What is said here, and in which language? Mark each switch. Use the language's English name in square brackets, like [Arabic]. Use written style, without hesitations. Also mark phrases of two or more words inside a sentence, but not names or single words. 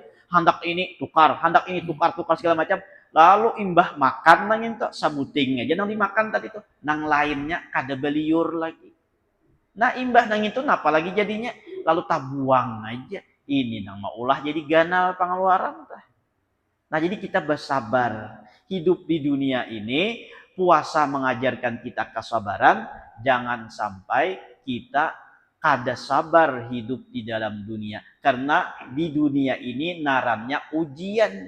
[Banjar] Hendak ini tukar, hendak ini tukar segala macam. Lalu imbah makan nang itu sabuting aja nang dimakan tadi tuh. Nang lainnya kada beliur lagi. Nah imbah nang itu napa lagi jadinya? Lalu tabuang aja. Ini nang maulah jadi ganal pengeluaran. [Indonesian] Nah jadi kita bersabar. Hidup di dunia ini, puasa mengajarkan kita kesabaran. [Banjar] Jangan sampai kita kada sabar hidup di dalam dunia. Karena di dunia ini narannya ujian.